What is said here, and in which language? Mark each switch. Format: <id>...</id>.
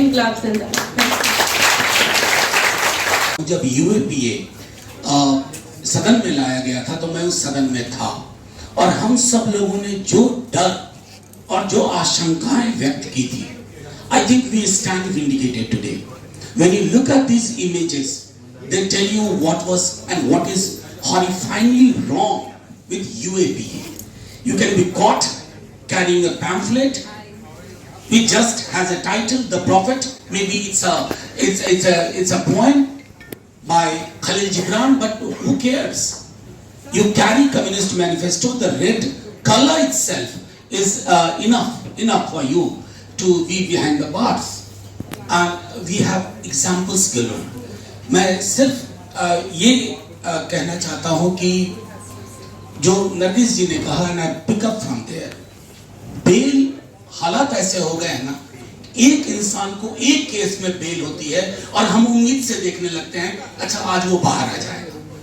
<hi>इनकलाब जिंदाबाद। जब यूएपीए सदन में लाया गया था तो मैं उस सदन में था, और हम सब लोगों ने जो डर और जो आशंकाएं व्यक्त की थी,</hi> <en>I think we stand vindicated today. When you look at these images, they tell you what was and what is horrifyingly wrong with UAPA. You can be caught carrying a pamphlet which just has a title, The Prophet. Maybe it's a poem by Khalil Gibran, but who cares? You carry Communist Manifesto, the red color itself is enough for you to be behind the bars. And we have examples galore.</en> <hi>मैं सिर्फ ये कहना चाहता हूँ कि जो नरगिस जी ने कहा, ना pick up from there, bell हालात ऐसे हो गए हैं ना, एक इंसान को एक केस में बेल होती है और हम उम्मीद से देखने लगते हैं अच्छा आज वो बाहर आ जाएगा।</hi>